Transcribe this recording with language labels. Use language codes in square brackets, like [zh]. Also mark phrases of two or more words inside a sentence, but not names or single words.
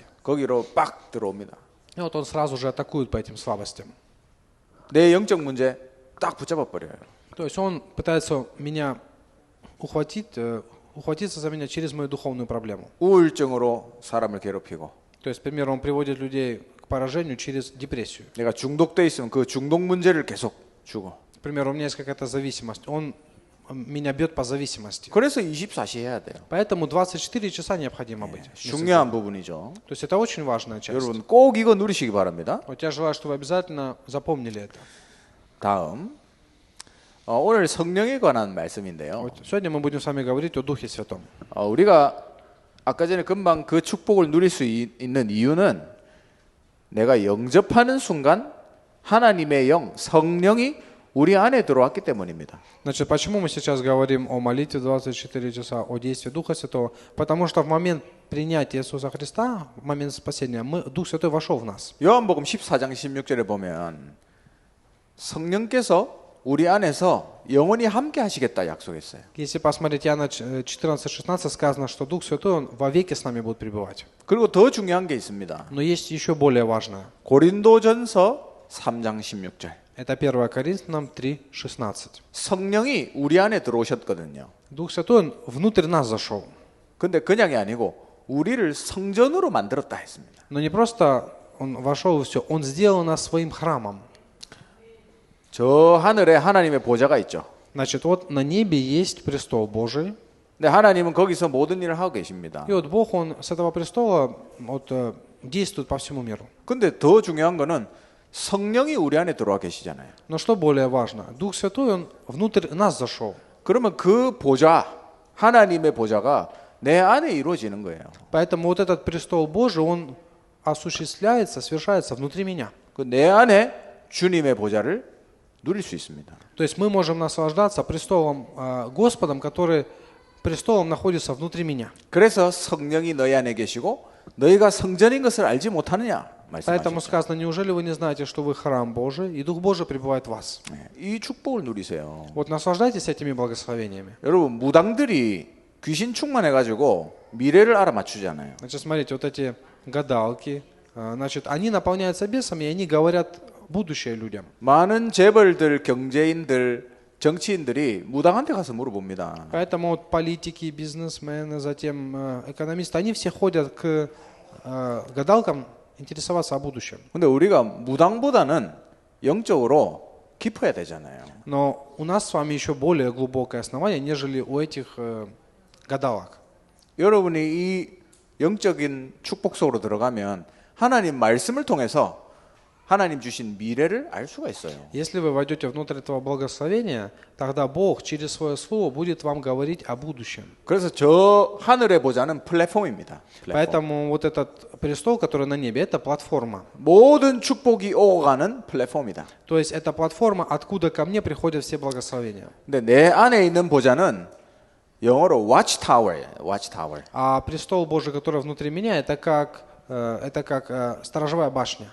[ko] 거기로 빡 들어옵니다. [ru] И вот он сразу же атакует по этим слабостям. [ko] 내 영적 문제 딱 붙잡아 버려요. [ru] То есть он пытается меня ухватиться за меня через мою духовную проблему. [ko] 우울증으로 사람을 괴롭히고 [ru] То есть, к примеру, он приводит людей к поражению через депрессию. [ko] 내가 중독돼 있으면 그 중독 문제를 계속 주고. [ru] К примеру, у меня есть какая-то зависимость. Он меня бьет по зависимости. [ko] 그래서 24시 해야 돼요. [ru] Поэтому 24 часа необходимо быть. [ko] 중요한 부분이죠. [ru] То есть это очень важная часть. [ko] 여러분 꼭 이거 누리시기 바랍니다. [ru] Вот я желаю, чтобы вы обязательно запомнили это. [ko] 다음 오늘 성령에 관한 말씀인데요. [ru] Вот сегодня мы будем с вами говорить о Духе Святом. [ko] 우리가 아까 전에 금방 그 축복을 누릴 수 있는 이유는 내가 영접하는 순간 하나님의 영, 성령이 우리 안에 들어왔기 때문입니다. [ru] Значит, почему мы сейчас говорим о молитве 24 часа, о действии Духа Святого? Потому что в момент принятия Иисуса Христа, в момент спасения, Дух Святой вошел в нас. [ko] 요한복음 14장 16절에 보면 성령께서 우리 안에서 영원히 함께 하시겠다 약속했어요. [ru] Если посмотреть Иоанна 14-16, сказано, что Дух Святой, Он вовеки с нами будет пребывать. [ko] 그리고 더 중요한 게 있습니다. [ru] Но есть еще более важное. [ko] 고린도전서 3장 16절. [ru] Это 1 Коринфянам 3:16. [ko] 성령이 우리 안에 들어오셨거든요. [ru] Дух Святой, Он внутрь нас зашел. [ko] 근데 그냥이 아니고 우리를 성전으로 만들었다 했습니다. [ru] Но не просто Он вошел и все, Он сделал нас своим храмом. [ko] 저 하늘에 하나님의 보좌가 있죠. [ru] Значит, вот на небе есть престол Божий. [ko] 근데 하나님은 거기서 모든 일을 하고 계십니다. [ru] И вот Бог, Он с этого престола вот, действует по всему миру. [ko] 근데 더 중요한 거는 성령이 우리 안에 들어와 계시잖아요. [ru] Но что более важно? Дух Святой, Он внутрь нас зашел. [ko] 그러면 그 보좌, 하나님의 보좌가 내 안에 이루어지는 거예요. [ru] Поэтому вот этот престол Божий, он осуществляется, совершается внутри меня. [ko] 그 내 안에 주님의 보좌를 누릴 수 있습니다. [ru] То есть мы можем наслаждаться престолом Господом, который престолом находится внутри меня. [ko] 그래서 성령이 너희 안에 계시고 너희가 성전인 것을 알지 못하느냐 [ru] Поэтому [ko] 말씀하셨죠. [ru] сказано, неужели вы не знаете, что вы храм Божий, и Дух Божий пребывает в вас? [ko] 이 축복을 누리세요. [ru] Вот наслаждайтесь этими благословениями. [ko] 여러분 무당들이 귀신 충만해가지고 미래를 알아맞추잖아요. [ru] Значит, смотрите, вот эти гадалки, значит, они наполняются бесами, и они говорят будущее людям. [ko] 많은 재벌들, 경제인들, 정치인들이 무당한테 가서 물어봅니다. [ru] Поэтому вот политики, бизнесмены, затем экономисты, они все ходят к гадалкам интересоваться о будущем. [ko] 근데 우리가 무당보다는 영적으로 깊어야 되잖아요. [ru] Но у нас с вами еще более глубокое основание, нежели у этих гадалок. [ko] 여러분이 이 영적인 축복 속으로 들어가면 하나님 말씀을 통해서 하나님 주신 미래를 알 수가 있어요. [ru] Если вы войдете внутрь этого благословения, тогда Бог через свое слово будет вам говорить о будущем. [ko] 그래서 저 하늘의 보좌는 플랫폼입니다. 플랫폼. [ru] Поэтому вот этот престол, который на небе, это платформа. [ko] 모든 축복이 오고 가는 플랫폼이다. [ru] То есть это платформа, откуда ко мне приходят все благословения. [ko] 근데 내 안에 있는 보좌는 영어로 watchtower예요. watchtower. [ru] А престол Божий, который внутри меня, это как сторожевая башня.